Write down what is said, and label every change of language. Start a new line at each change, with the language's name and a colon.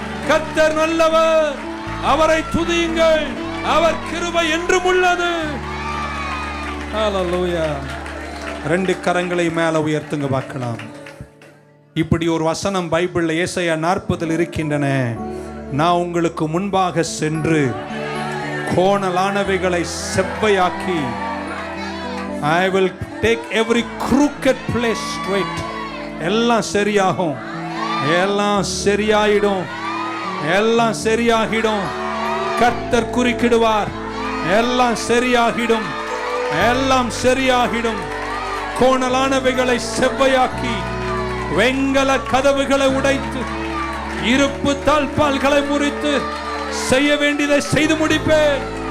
Tamil: கர்த்தர் நல்லவர், அவரை துதியுங்கள், அவர் கிருபை என்றும் உள்ளது. ஹல்லேலூயா. ரெண்டு கரங்களை மேல உயர்த்துங்க பார்க்கலாம். இப்படி ஒரு வசனம் பைபிள்ல ஏசாயா 40 இருக்கின்றன. நான் உங்களுக்கு முன்பாக சென்று கோணலானவைகளை செவ்வையாக்கி,
English: I will take every crooked place straight.
Tamil: எல்லாம் சரியாகும், எல்லாம் சரியாயிடும், எல்லாம் சரியாகிடும். கர்த்தர் குறுக்கிடுவார், எல்லாம் சரியாகிடும், எல்லாம் சரியாகிடும். கோணலானவைகளை செவ்வையாக்கி, வெங்கல கதவுகளை உடைத்து, இருப்பு தாழ்பால்களை முறித்து, செய்ய வேண்டியதை செய்து முடிப்பேன்.